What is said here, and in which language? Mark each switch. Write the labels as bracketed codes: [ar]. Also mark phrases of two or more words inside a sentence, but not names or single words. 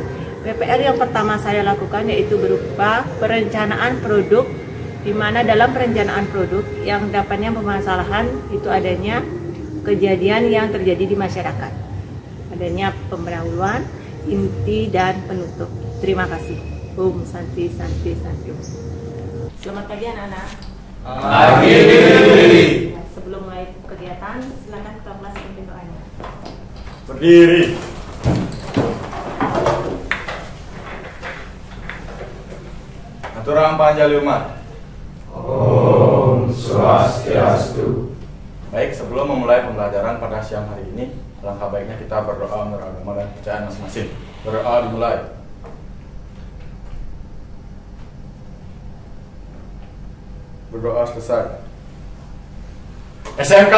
[id] PPR yang pertama saya lakukan yaitu berupa perencanaan produk, di mana dalam perencanaan produk yang dapatnya permasalahan itu adanya kejadian yang terjadi di masyarakat, adanya pendahuluan, inti, dan penutup. Terima kasih. [sa] Om Santi Santi Santi. [id] Selamat pagi anak-anak. Pagi. Sebelum mulai kegiatan, silakan ketua kelas pimpin doanya. Berdiri. Aturang panjali umat. [sa] Om Swastiastu. [id] Baik, sebelum memulai pembelajaran pada siang hari ini, alangkah baiknya kita berdoa menurut agama dan kepercayaan masing-masing. Berdoa dimulai. Berdoa selesai. SMK